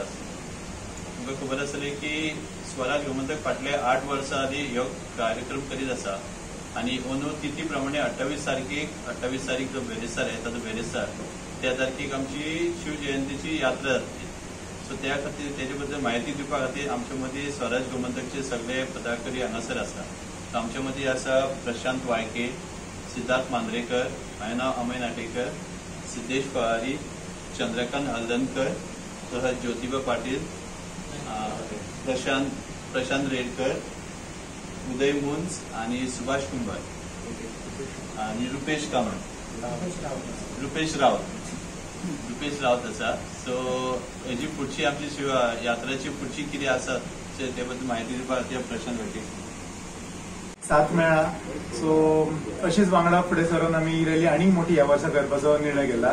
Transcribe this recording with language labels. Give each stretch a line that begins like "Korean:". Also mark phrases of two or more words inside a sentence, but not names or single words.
Konkani: तुमकां खबर आसतली की स्वराज गोमंतक फाटले 8 वर्सां आदी ह्यो कार्यक्रम करीत आसा आणि अंदू तिथी प्रमाणे 28 तारीख जो बेरेस्तार येता तो बेरेस्तार त्या तारखेक आमची शिव जयंतीची यात्रा जातली. सो त्या खातीर तेजे बद्दल म्हायती दिवपा खातीर आमचे मदीं स्वराज गोमंतकचे सगळे पदाधिकारी हांगासर आसा. आमचे मदीं आसा प्रशांत वाळके, सिद्धार्थ मांद्रेकर, हांवें नांव अमय नाटेकर, सिद्धेश पवारी, चंद्रकांत हल्दनकर, तसंच ज्योतिबा पाटील, प्रशांत रेडकर, उदय मुंज आणि सुभाष कुंभार आणि रुपेश रावत आसा. सो हेजी फुडची आमची यात्राची फुडची कितें आसा ते बद्दल म्हायती दिवपा खातीर प्रशांत वाटेकर. साथ मेळ्ळा. सो अशीच वांगडा फुडें सरून आमी रॅली आनीक मोठी ह्या वर्सा करपाचो निर्णय केला.